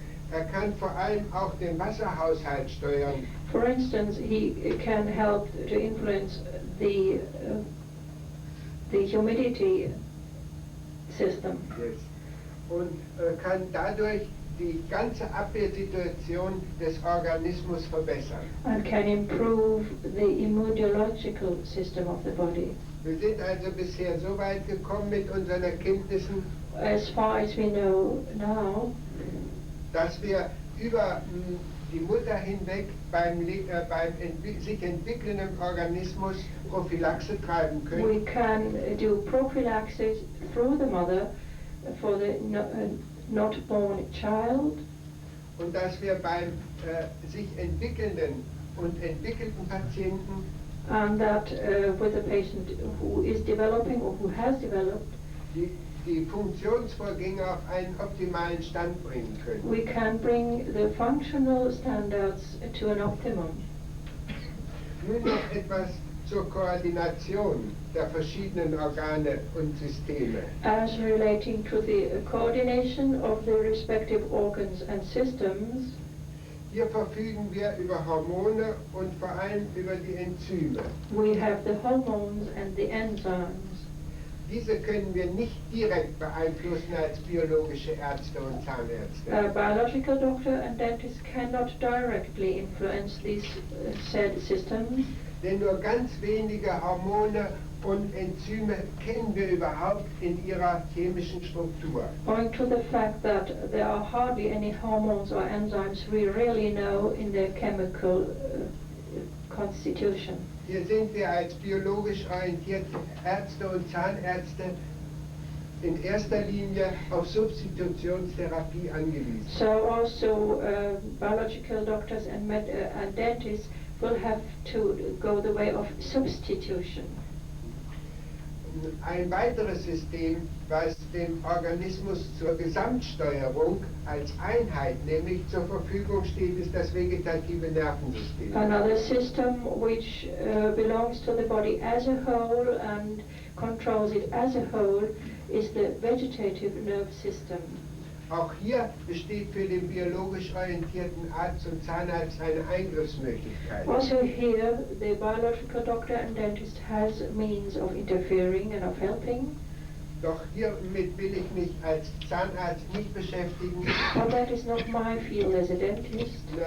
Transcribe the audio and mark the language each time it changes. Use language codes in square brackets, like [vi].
[de] Er kann vor allem auch den Wasserhaushalt steuern. [en] For instance, he can help to influence the humidity system. Yes. [de] Und kann dadurch die ganze Abwehrsituation des Organismus verbessern. [en] And can improve the immunological system of the body. [de] Wir sind also bisher so weit gekommen mit unseren Erkenntnissen, [en] As far as we know now, [de] dass wir über die Mutter hinweg beim sich entwickelnden Organismus Prophylaxe treiben [en] we [de] können. [en] can do prophylaxis through the mother for the not born child, [de] Und dass wir beim sich entwickelnden und entwickelten Patienten [en] and that with a patient who is developing or who has developed, [de] die Funktionsvorgänge auf einen optimalen Stand bringen können. [en] we can bring the functional standards to an optimum. [de] Nun noch etwas zur Koordination der verschiedenen Organe und Systeme. [en] As relating to the coordination of the respective organs and systems, [de] Hier verfügen wir über Hormone und vor allem über die Enzyme. [en] we have the hormones and the enzymes. [de] Diese können wir nicht direkt beeinflussen als biologische Ärzte und Zahnärzte. [en] A biological doctor and dentist cannot directly influence these said systems, [de] Denn nur ganz wenige Hormone und Enzyme kennen wir überhaupt in ihrer chemischen Struktur. [en] owing to the fact that there are hardly any hormones or enzymes we really know in their chemical constitution. [de] Hier sind wir als biologisch orientierte Ärzte und Zahnärzte in erster Linie auf Substitutionstherapie angewiesen. [en] So also biological doctors and dentists will have to go the way of substitution. [de] Ein weiteres System, was dem Organismus zur Gesamtsteuerung als Einheit nämlich zur Verfügung steht, ist das vegetative Nervensystem. [en] Another system which belongs to the body as a whole and controls it as a whole is the vegetative nerve system. [de] Auch hier besteht für den biologisch orientierten Arzt und Zahnarzt eine Eingriffsmöglichkeit. [en] Also here, the biological doctor and dentist has means of interfering and of helping. [de] Doch hiermit will ich mich als Zahnarzt nicht beschäftigen. [en] But that is not my field as a dentist.